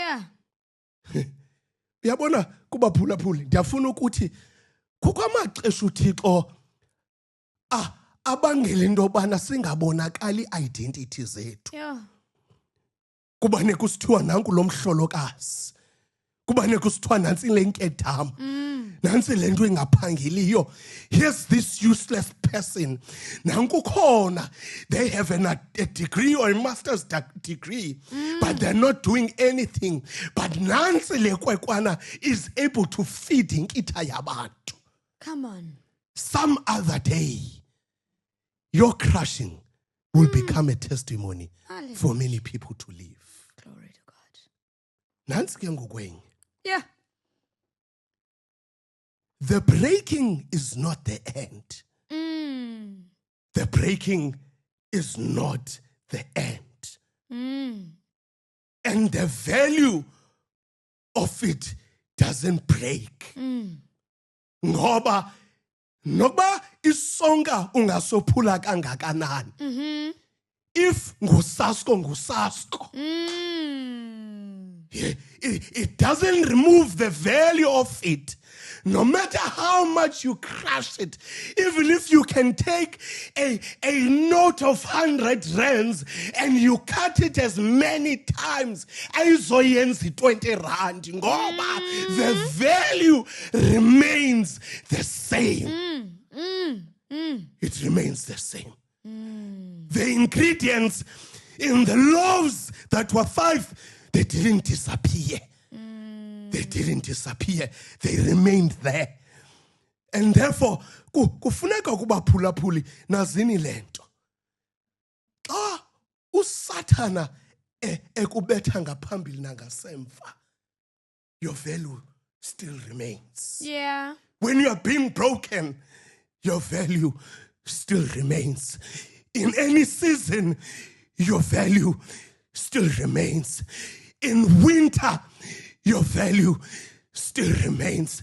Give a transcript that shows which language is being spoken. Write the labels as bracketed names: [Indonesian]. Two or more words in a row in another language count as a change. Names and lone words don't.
[Xhosa] Uyabona kubaphulaphuli, ndiyafuna ukuthi kukho amaxesha uThixo abangela into yobana singabonakali identity zethu. Kubane kusithiwa nanku lo mhlolokazi, kubane kusithiwa nantsi le nkedama, nantsi le nto engaphangeliyo. [English] Here's this useless person. [Xhosa] Nanku khona, [English] they have a degree or a master's degree, but they're not doing anything. [Xhosa] But nantsi le kwekwana [English] is able to feed [Xhosa] inkitha yabantu. [English] Come on. Some other day, your crushing will become a testimony for many people to live. Glory to God. [Xhosa] Nansi ke ngokwenye. [English] Yeah. The breaking is not the end. The breaking is not the end. And the value of it doesn't break. [Xhosa] Ngoba nokuba isonka ungasophula kangakanani. If ngusasko. [English] It doesn't remove the value of it. No matter how much you crush it, even if you can take a note of 100 rands and you cut it as many times, [Xhosa] ayizoyenza 20 rand, ngoba [English] the value remains the same. It remains the same. The ingredients in the loaves that were 5, they didn't disappear. They didn't disappear. They remained there. And therefore, [Xhosa] kufuneka kubaphulaphuli nazini lento. uSathana ekubetha ngaphambili nangasemva, [English] your value still remains. Yeah. When you are being broken, your value still remains. In any season, your value still remains. In winter, your value still remains.